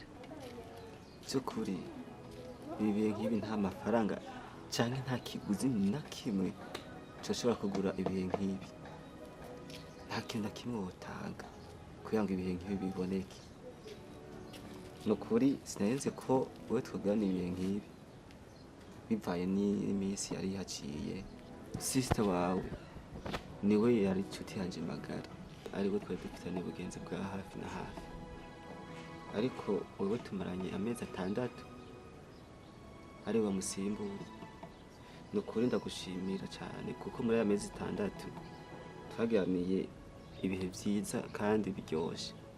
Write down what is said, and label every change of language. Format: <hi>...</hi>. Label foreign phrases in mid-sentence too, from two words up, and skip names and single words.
<rw>Byukuri ibihe nk'ibi nta mafaranga cyangwa nta kiguzi na kimwe cyoshobora kugura ibihe nk'ibi. Nta kintu na kimwe wotanga kugira ngo ibihe nk'ibi biboneke. Nukuri sinarenze ko wowe twagana ibihe nk'ibi bivaye n'iminsi yari yaciye. Sister wawe niwe yari inshuti yanjye magara, ariwe twari dufitanye ubugenzi bwa hafi na hafi. Ariko wowe tumaranye amezi 6 ari wa musimbura. Nukuri ndagushimira cyane kuko muri aya mezi 6 twagiraniye ibihe byiza kandi biryoshye.</rw>